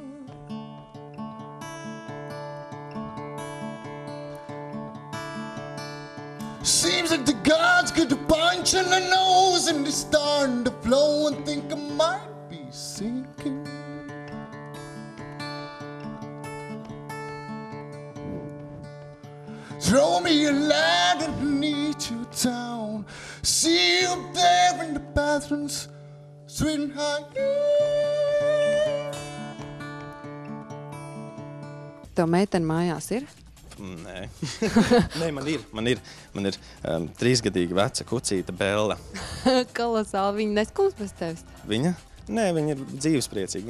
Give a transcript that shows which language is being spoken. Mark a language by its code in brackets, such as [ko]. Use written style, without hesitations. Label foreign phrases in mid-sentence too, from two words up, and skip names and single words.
[en] Seems like the gods get a punch in the nose and they start to flow and think I might be sinking. Throw me a ladder beneath your town. See you up there in the bathrooms, sweet and high. [lv] Tev meitene mājās ir? Nē. Nē, man ir 3-gadīga veca kucīta Bella. Kolosāli, viņa neskums bez tevis? Viņa? Nē, viņa ir dzīvespriecīga.